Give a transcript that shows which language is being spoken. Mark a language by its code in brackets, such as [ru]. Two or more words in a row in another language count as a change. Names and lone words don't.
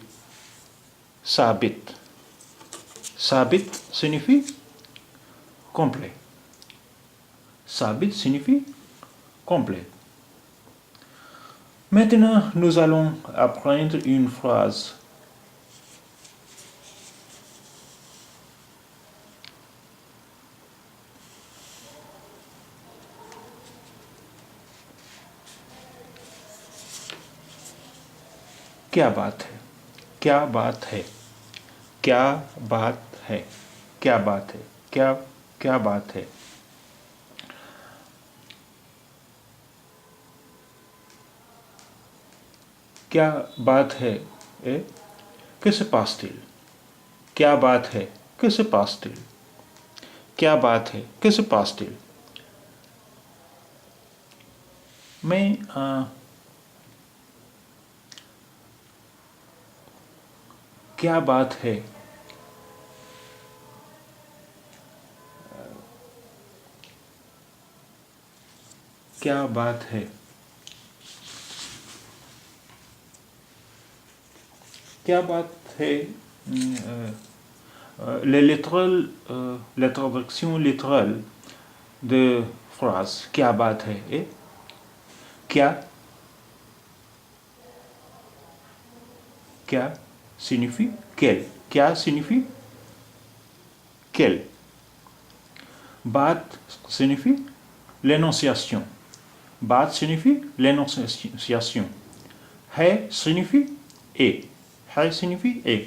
[fr] Sabit. Sabit signifie complet. Sabit signifie complet. Maintenant, nous allons apprendre une phrase. [hi] क्या बात है? क्या बात है? क्या बात है? क्या बात है? क्या बात है? क्या बात है? [fr] Que se passe-t-il? [hi] क्या बात है? [fr] Que se passe-t-il? [hi] क्या बात है? [fr] Que se passe-t-il? [hi] Mais क्या बात है? क्या बात है? क्या बात है? [fr] La traduction littérale de phrase [hi] क्या बात है [fr] est क्या signifie quel. क्या signifie quel. Bat signifie l'énonciation. Bat signifie l'énonciation. Hai signifie et. Hai signifie et.